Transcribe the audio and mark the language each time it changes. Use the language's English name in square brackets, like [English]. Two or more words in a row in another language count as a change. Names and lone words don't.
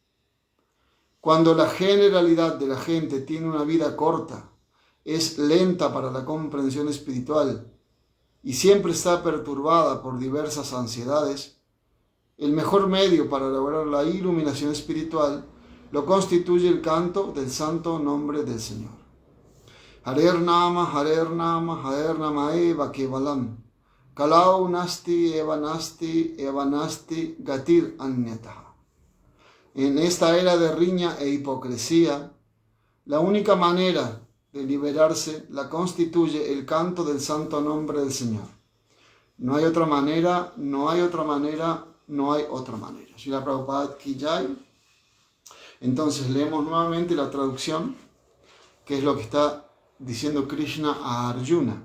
[Spanish] cuando la generalidad de la gente tiene una vida corta, es lenta para la comprensión espiritual y siempre está perturbada por diversas ansiedades, el mejor medio para lograr la iluminación espiritual lo constituye el canto del santo nombre del Señor. [Sanskrit] हरेर् नाम, हरेर् नाम, हरेर् नाम एव केवलम्, कलौ नास्ति, एव नास्ति, गतिर् अन्यथा. [Spanish] En esta era de riña e hipocresía, la única manera de liberarse la constituye el canto del santo nombre del Señor. No hay otra manera, no hay otra manera, no hay otra manera. [Hindi] श्रील प्रभुपाद की जय. [Spanish] Entonces leemos nuevamente la traducción, que es lo que está diciendo Krishna a Arjuna.